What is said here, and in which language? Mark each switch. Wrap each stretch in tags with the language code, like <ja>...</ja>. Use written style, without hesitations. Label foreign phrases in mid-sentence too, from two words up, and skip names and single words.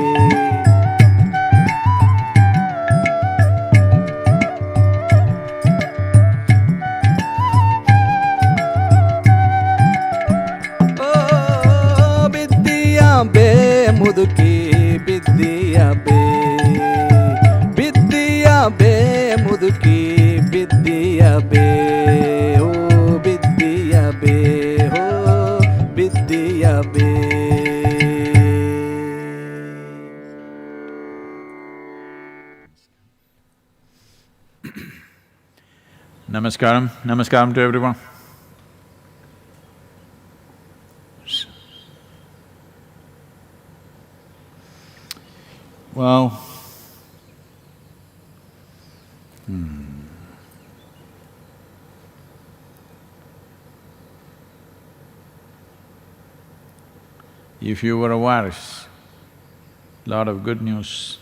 <kn>ಬಿದ್ದಿಯ ಬೇ ಮುದುಕಿ ಬಿದ್ದಿಯ ಬೇ ಬಿದ್ದಿಯ ಬೇ ಮುದುಕಿ ಬಿದ್ದಿಯ ಬೇ ಹೋ ಬಿದ್ದಿಯ ಬೇ ಹೋ ಬಿದ್ದಿಯ ಬೇ</kn> <en>Namaskaram. Namaskaram to everyone. Well, if you were a virus, lot of good news.</en>